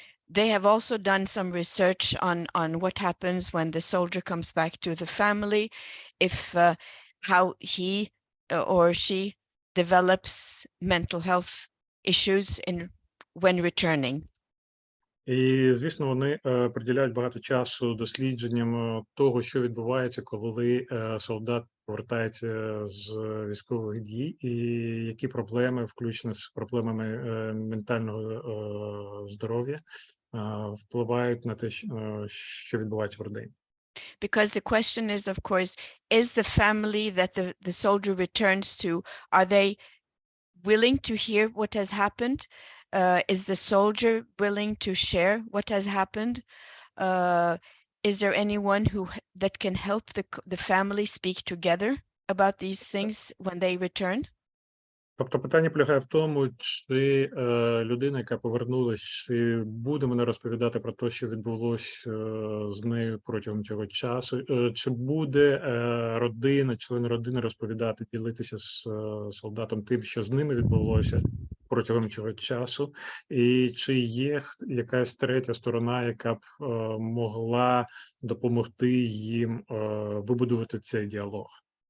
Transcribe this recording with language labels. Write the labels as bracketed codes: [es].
[en] They have also done some research on what happens when the soldier comes back to the family, if how he or she develops mental health issues when returning. [uk] І, звісно, вони приділяють багато часу дослідженням того, що відбувається, коли солдат повертається з військових дій, і які проблеми, включно з проблемами ментального здоров'я, впливають на те, що відбувається в родині. [en] Because the question is, of course, is the family that the soldier returns to, are they willing to hear what has happened? Is the soldier willing to share what has happened? Is there anyone that can help the family speak together about these things when they return? [uk] Тобто питання полягає в тому, чи людина, яка повернулась, чи буде вона розповідати про те, що відбулося з нею протягом цього часу, чи буде члени родини розповідати, ділитися з солдатом тим, що з ними відбулося протягом цього часу, і чи є якась третя сторона, яка б могла допомогти їм вибудувати цей діалог.